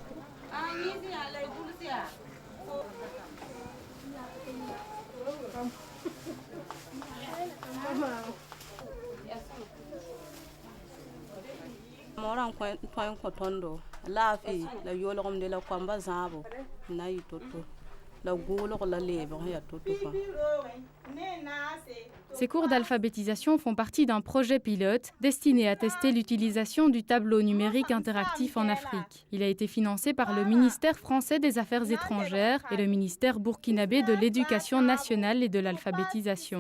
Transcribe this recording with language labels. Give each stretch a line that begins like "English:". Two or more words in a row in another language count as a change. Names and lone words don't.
Mossi: moran tõe n kõ tõndo laafɩ la yoolgemde la koamba zãabo na yɩ to-to la goolg la leebg ya to-to fãa.
French: Ces cours d'alphabétisation font partie d'un projet pilote destiné à tester l'utilisation du tableau numérique interactif en Afrique. Il a été financé par le ministère français des Affaires étrangères et le ministère burkinabé de l'Éducation nationale et de l'alphabétisation.